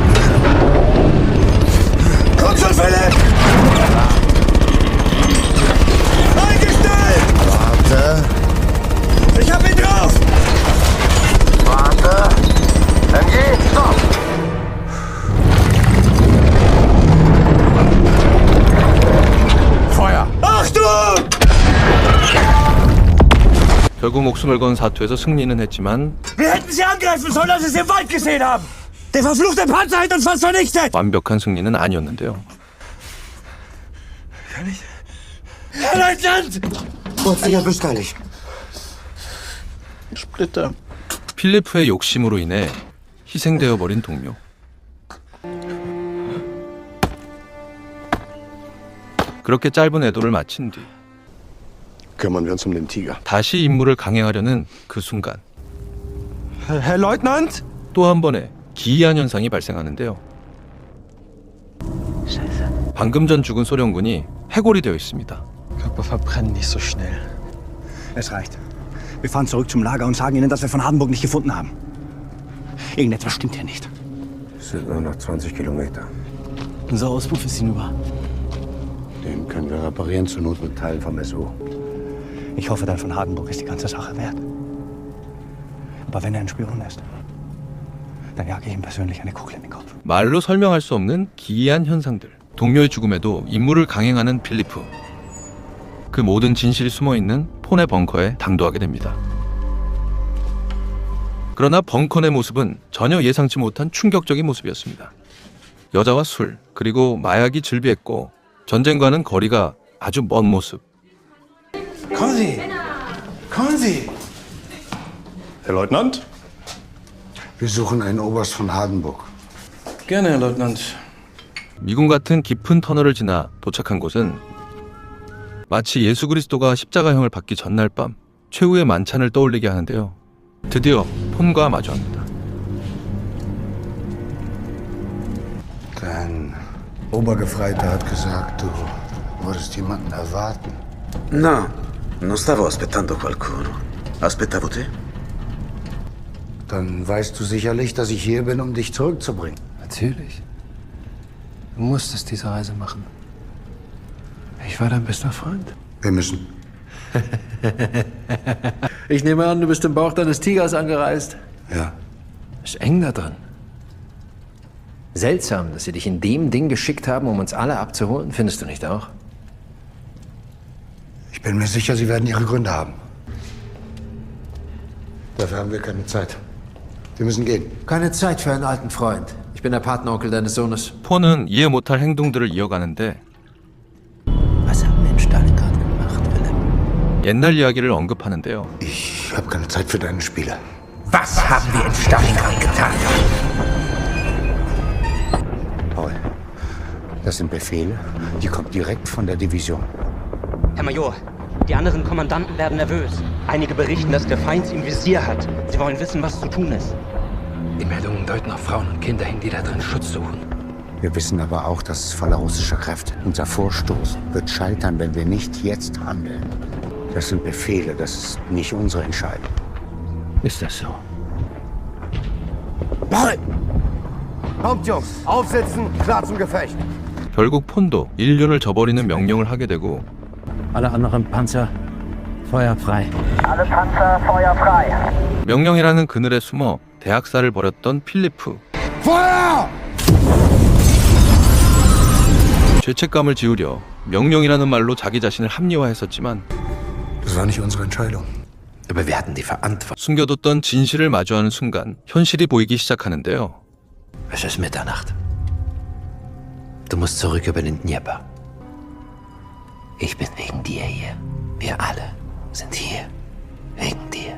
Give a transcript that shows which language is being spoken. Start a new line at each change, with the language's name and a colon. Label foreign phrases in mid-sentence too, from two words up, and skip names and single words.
German: Komm schon, Philipp! Eingestellt! Warte. Ich hab ihn drauf! Warte. MG, stopp. Feuer! Achtung!
Korean: 결국 목숨을 건 사투에서 승리는 했지만
German: Wir hätten sie angreifen sollen, als wir sie im Wald gesehen haben! Der verfluchte Panzer hat uns fast vernichtet!
Korean: 완벽한 승리는 아니었는데요.
German: Herr Leutnant! Plötzlich erwischt eilig.
Korean: 필리프의 욕심으로 인해 희생되어 버린 동료. 그렇게 짧은 애도를 마친 뒤
German: Kümmern wir uns um den Tiger.
Korean: 다시 임무를 강행하려는 그 순간
German: Herr Leutnant?
Korean: 또 한 번의 기이한 현상이 발생하는데요. 방금 전 죽은 소련군이 해골이 되어 있습니다.
German: Körper verbrennen nicht so schnell. Es reicht. Wir fahren zurück zum Lager und sagen ihnen, dass wir von Hardenburg nicht gefunden haben. Irgendetwas stimmt hier nicht. Es sind nur noch 20 Kilometer. Unser Auspuff ist hinüber. Den können wir reparieren, zur Not mit Teilen vom SU. Ich hoffe, dann von Hardenburg ist die ganze Sache wert. Aber wenn er ein Spion ist, dann jage ich ihm persönlich eine Kugel in den Kopf.
Korean: 말로 설명할 수 없는 기이한 현상들. 동료의 죽음에도 임무를 강행하는 필리프. 그 모든 진실이 숨어있는 폰의 벙커에 당도하게 됩니다. 그러나 벙커 내 모습은 전혀 예상치 못한 충격적인 모습이었습니다. 여자와 술, 그리고 마약이 즐비했고 전쟁과는 거리가 아주 먼 모습.
German: Kommen Sie! Kommen Sie. Herr Leutnant? Wir suchen einen Oberst von Hardenburg. Gerne, Herr Leutnant.
Korean: 미군 같은 깊은 터널을 지나 도착한 곳은 마치 예수 그리스도가 십자가형을 받기 전날 밤 최후의 만찬을 떠올리게 하는데요. 드디어 폰과 마주합니다.
German: Dein Obergefreiter hat gesagt, du würdest jemanden erwarten.
Italian: No, non stavo aspettando qualcuno. Aspettavo te?
German: Dann weißt du sicherlich, dass ich hier bin, um dich zurückzubringen. Natürlich. Du musstest diese Reise machen. Ich war dein bester Freund. Wir müssen. Ich nehme an, du bist im Bauch deines Tigers angereist. Ja. Ist eng da drin. Seltsam, dass sie dich in dem Ding geschickt haben, um uns alle abzuholen. Findest du nicht auch? Ich bin mir sicher, sie werden ihre Gründe haben. Dafür haben wir keine Zeit. Wir müssen gehen. Keine Zeit für einen alten Freund. Ich bin der Patenonkel deines Sohnes.
Korean: 폰은 이해 못할 행동들을 이어가는데
German: Was haben wir in Stalingrad gemacht, Philipp?
Korean: 옛날 이야기를 언급하는데요.
German: Ich habe keine Zeit für deine Spiele. Was haben wir in Stalingrad getan? Paul, das sind Befehle, die kommen direkt von der Division. Herr Major, die anderen Kommandanten werden nervös. Einige berichten, dass der Feind sie im Visier hat. Sie wollen wissen, was zu tun ist. Die Meldungen deuten auf Frauen und Kinder hin, die da drin Schutz suchen. Wir wissen aber auch, dass es voller russischer Kräfte. Unser Vorstoß wird scheitern, wenn wir nicht jetzt handeln. Das sind Befehle, das ist nicht unsere Entscheidung. Ist das so? Paul! Kommt, Jungs. Aufsitzen, klar zum Gefecht.
Korean: 결국 폰도 인륜을 저버리는 명령을 하게 되고
German: Alle anderen Panzer, Feuer frei. Alle Panzer, Feuer frei.
Korean: 명령이라는 그늘에 숨어 대학살을 벌였던 필리프.
German: Feuer!
Korean: 죄책감을 지우려 명령이라는 말로 자기 자신을 합리화했었지만
German: Das war nicht unsere Entscheidung. Aber wir hatten die Verantwortung.
Korean: 숨겨뒀던 진실을 마주하는 순간 현실이 보이기 시작하는데요.
German: Es ist Mitternacht. Du musst zurück über den Dnieper. Ich bin wegen dir hier. Wir alle sind hier. Wegen dir.